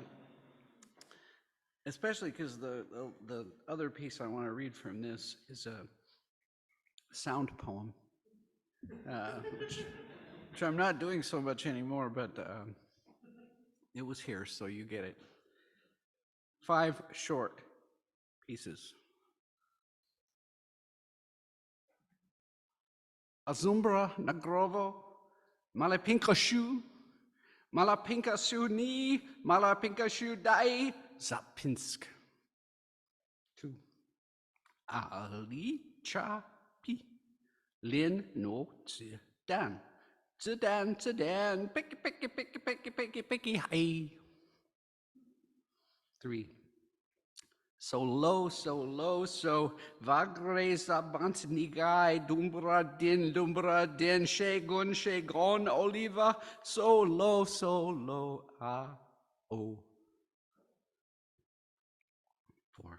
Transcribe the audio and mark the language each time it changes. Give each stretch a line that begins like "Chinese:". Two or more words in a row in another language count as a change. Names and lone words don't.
English: Especially because the other piece I want to read from this is a sound poem, which I'm not doing so much anymore, but it was here, so you get it. 5 short pieces. Azumbra nagrovo, malapinkashu ni, malapinkashu dai, Zapinsk. 2. Ali cha pi, lin no zi dan, picky, hi. 3. So low, vagre zabant nigai, dumbra din, shegon, oliva, so low, o. 4.